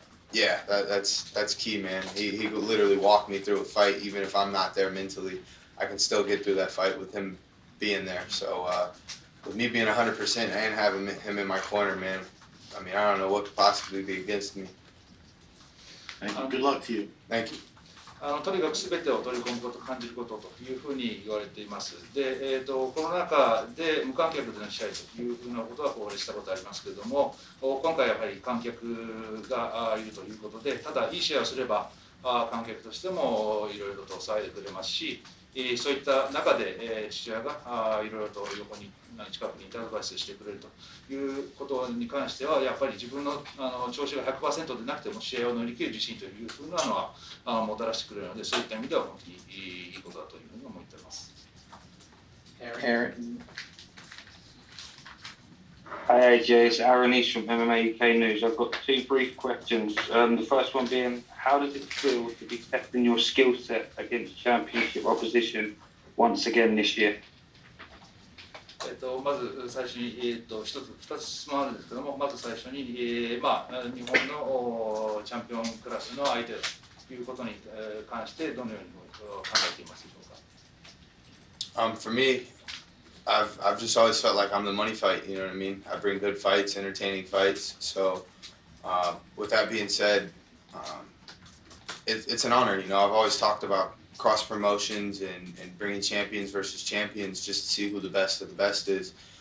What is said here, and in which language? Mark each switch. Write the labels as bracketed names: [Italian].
[English] Yeah, that's key, man. He would literally walk me through a fight, even if I'm not there mentally. I can still get through that fight with him being there. So with me being 100% and having him in my corner, man, I mean, I don't know what could possibly be against me. Thank you. Good luck to you. Thank you. [Japanese] とにかく全てを取り込むこと、感じることというふうに言われています。で、コロナ禍で無観客での試合というふうなことはこれしたことありますけれども、今回やはり観客がいるということで、ただいい試合をすれば観客としてもいろいろと騒いでくれますし、そういった中で父親がいろいろと横に近くにいてアドバイスしてくれるということに関してはやっぱり自分の調子が 100% でなくても試合を乗り切る自信というふうなのはもたらしてくれるので、そういった意味では本当にいいことだというふうに思っています。 [English] Hi AJ, it's Aaron East from MMA UK News. I've got two brief questions. The first one being, how does it feel to be testing your skill set against championship opposition once again this year? [Japanese] まず最初に、2つ質問あるんですけども、まず最初に、日本のチャンピオンクラスの相手ということに関してどのように考えていますでしょうか。 [English] For me, I've just always felt like I'm the money fight. You know what I mean? I bring good fights, entertaining fights. So, with that being said, it's an honor. You know, I've always talked about cross promotions and bringing champions versus champions just to see who the best of the best is.